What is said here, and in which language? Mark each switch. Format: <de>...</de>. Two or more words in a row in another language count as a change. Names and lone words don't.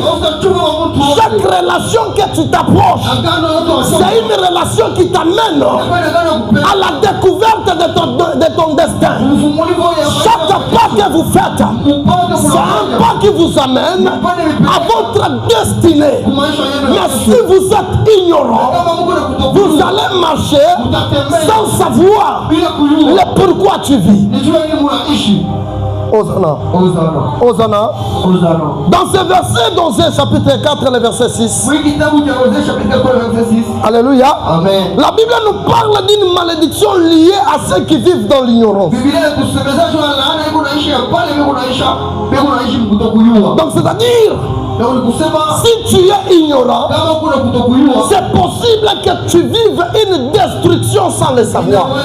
<fr>Chaque relation que tu t'approches, c'est une relation qui t'amène à la découverte de ton destin. Chaque pas que vous faites, c'est un pas qui vous amène à votre destinée. Mais si vous êtes ignorant, vous allez marcher sans savoir le pourquoi tu vis. Hosanna. Hosanna. Dans ce verset, dans Osée chapitre 4, le verset 6. Alléluia. Amen. La Bible nous parle d'une malédiction liée à ceux qui vivent dans l'ignorance. Donc c'est-à-dire, si tu es ignorant, c'est possible que tu vives une destruction sans le savoir.</fr>